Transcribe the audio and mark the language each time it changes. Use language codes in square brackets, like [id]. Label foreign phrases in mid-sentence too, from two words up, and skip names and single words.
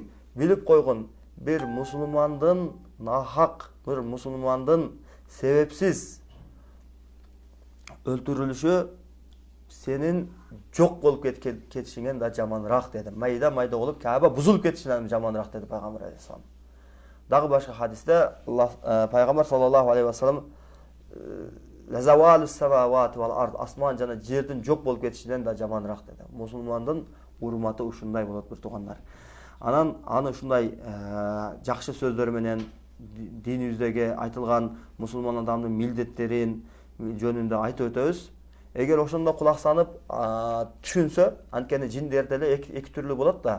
[ky] Билип койгун, бир мусулмандын нахак, бир мусулмандын себепсиз өлтүрүлүшү сенин жок болуп кетишиңен да жаманыраак" деди. Майда болуп Каба бузулуп кетишинен жаманыраак деди Пайгамбар алейхиссалам. Дагы башка хадисте Пайгамбар [ar] صلى الله عليه وسلم لزوال السماوات والأرض, [ky] асман жана жердин жок болуп кетишинен да жаманыраак деди. Мусулмандын урматы ушундай болот, бир туугандар. Анан аны ушундай жакшы сөздөр менен динибиздеги айтылган мусулман адамдын милдеттерин жөнүндө айтып өтөбүз. Эгер ошондо кулак санып түшүнсө, анткени жиндер деле эки түрлүү болот да.